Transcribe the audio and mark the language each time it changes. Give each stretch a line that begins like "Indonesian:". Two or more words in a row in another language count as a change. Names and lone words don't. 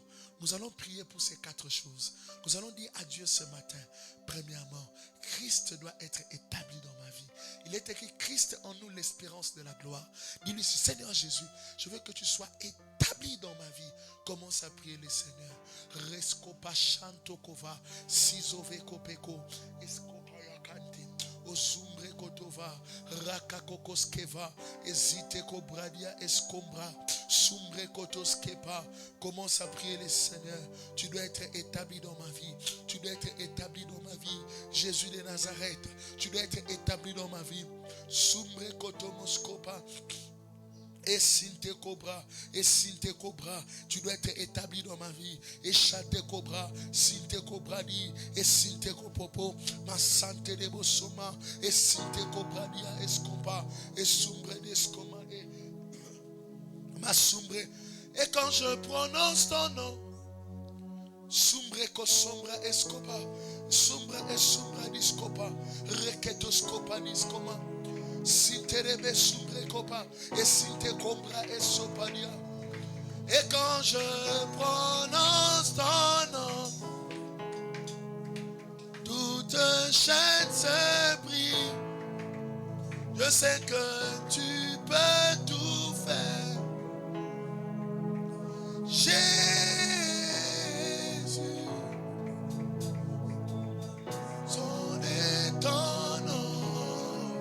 French: Nous allons prier pour ces quatre choses. Nous allons dire à Dieu ce matin, premièrement, Christ doit être établi dans ma vie. Il est écrit, Christ en nous l'espérance de la gloire. Dis-lui, Seigneur Jésus, je veux que tu sois établi dans ma vie. Commence à prier le Seigneur. Rescopa chantokova, sizove kopeko, escopa yakante. Osumbre kotova, rakakokoskeva, ezite kobradia escombra, sumbre kotoskepa. Commence à prier le Seigneur. Tu dois être établi dans ma vie. Tu dois être établi dans ma vie. Jésus de Nazareth, tu dois être établi dans ma vie. Sumbre kotomoskopa. Et Sinte Cobra, tu dois être établi dans ma vie. Et Chate Cobra, Sinte Cobra dit, et Sinte Copopo, ma santé de Bosoma, et Sinte Cobra dia escopa, et Sumbre d'escoma, ma Sumbre. Et quand je prononce ton nom, Sumbre Kosombra escopa, Sumbre et Sumbra discopa, Reketoscopa discoma. Sinterebe sumbre copa et sinte combra et sopania. Et quand je prononce ton nom, toute chaîne se brise. Je sais que tu peux tout faire. Jésus, son est ton nom.